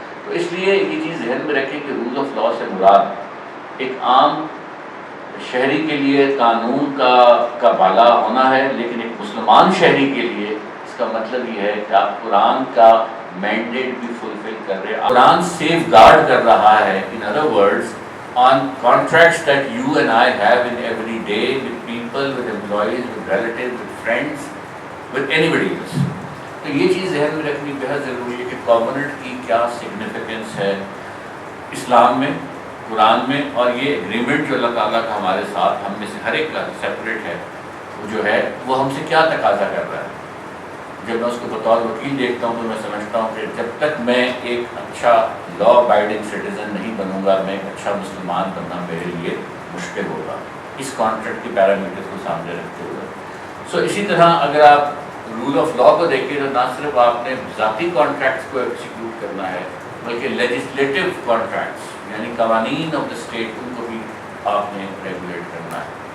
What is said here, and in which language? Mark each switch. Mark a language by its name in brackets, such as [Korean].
[Urdu] تو اس لیے یہ چیز ذہن میں رکھیں کہ رول آف لا سے مراد ایک عام شہری کے لیے قانون کا بالا ہونا ہے, لیکن ایک مسلمان شہری کے لیے اس کا مطلب یہ ہے کہ آپ قرآن کا مینڈیٹ بھی فلفل کر رہے ہیں, قرآن سیف گارڈ کر رہا ہے. [English] In other words on contracts that you and I have in every day with people, with employees, with relatives, with friends, with anybody else. [Urdu] تو یہ چیز ذہن میں رکھنی بہت ضروری ہے کہ کووننٹ کی کیا سگنیفیکنس ہے اسلام میں, قرآن میں, اور یہ ایگریمنٹ جو اللہ تعالیٰ کا ہمارے ساتھ, ہم میں سے ہر ایک کا سیپریٹ ہے, وہ جو ہے وہ ہم سے کیا تقاضا کر رہا ہے. جب میں اس کو بطور وکیل دیکھتا ہوں تو میں سمجھتا ہوں کہ جب تک میں ایک اچھا لا ابائڈنگ سٹیزن نہیں بنوں گا، میں ایک اچھا مسلمان بننا میرے لیے مشکل ہوگا، اس کانٹریکٹ کے پیرامیٹر کو سامنے رکھتے ہوئے۔ سو اسی طرح اگر آپ رول آف لا کو دیکھیے تو نہ صرف آپ نے ذاتی کانٹریکٹس کو ایکسیکیوٹ کرنا ہے بلکہ لیجسلیٹو کانٹریکٹس یعنی قوانین آف دا اسٹیٹ ان کو بھی آپ نے ریگولیٹ کرنا ہے۔